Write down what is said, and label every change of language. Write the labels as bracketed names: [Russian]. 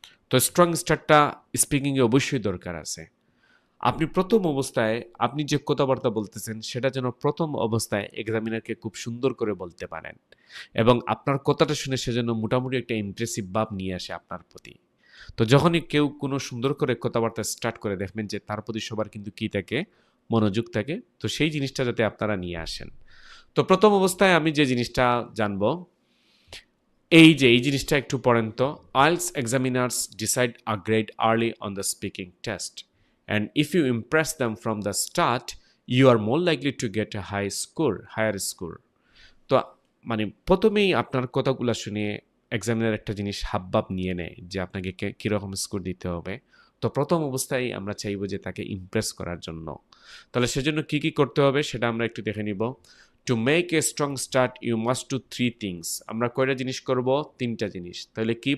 [Bangla] তো স্ট্রং স্টার্টটা স্পিকিংয়ে অবশ্যই দরকার আছে। আপনি প্রথম অবস্থায় আপনি যে কথাবার্তা বলতেছেন সেটা যেন প্রথম অবস্থায় এক্সামিনারকে খুব সুন্দর করে বলতে পারেন, এবং আপনার কথাটা শুনে সে যেন মোটামুটি একটা ইমপ্রেসিভ ভাব নিয়ে আসে আপনার প্রতি। তো যখনই কেউ কোনো সুন্দর করে কথাবার্তা স্টার্ট করে, দেখবেন যে তার প্রতি সবার কিন্তু কী থাকে? মনোযোগ থাকে। তো সেই জিনিসটা যাতে আপনারা নিয়ে আসেন। তো প্রথম অবস্থায় আমি যে জিনিসটা জানবো, এই জিনিসটা একটু পড়েন তো। [English] IELTS examiners decide a grade early on the speaking test, and if you impress them from the start, you are more likely to get a higher score. [Bangla] তো মানে প্রথমেই আপনার কথাগুলো শুনে এক্সামিনার একটা জিনিস হাবভাব নিয়ে নেয় যে আপনাকে কীরকম স্কোর দিতে হবে। তো প্রথম অবস্থায় আমরা চাইবো যে তাকে ইমপ্রেস করার জন্য। তাহলে সেজন্য কি কি করতে হবে সেটা আমরা একটু দেখে নিব। [English] To make a strong start you must do 3 things. [Bangla] আমরা কয়টা জিনিস করব? 3টা জিনিস। তাহলে কি?